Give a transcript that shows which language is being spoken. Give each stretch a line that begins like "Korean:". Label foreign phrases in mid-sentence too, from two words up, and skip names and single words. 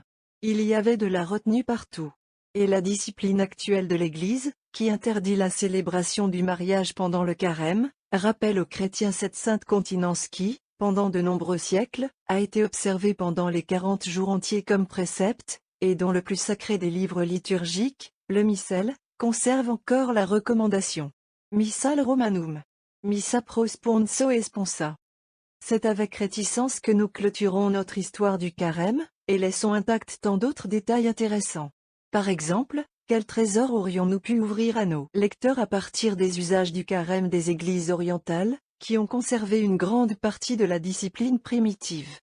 French: Il y avait de la retenue partout. Et la discipline actuelle de l'Église, qui interdit la célébration du mariage pendant le carême, rappelle aux chrétiens cette sainte continence qui, pendant de nombreux siècles, a été observée pendant les 40 jours entiers comme précepte, et dont le plus sacré des livres liturgiques, le Missel, conserve encore la recommandation.
Latin: Missal Romanum. Missa pro sponso et sponsa.
French: C'est avec réticence que nous clôturons notre histoire du carême, et laissons intacts tant d'autres détails intéressants. Par exemple, quel trésor aurions-nous pu ouvrir à nos lecteurs à partir des usages du carême des églises orientales, qui ont conservé une grande partie de la discipline primitive.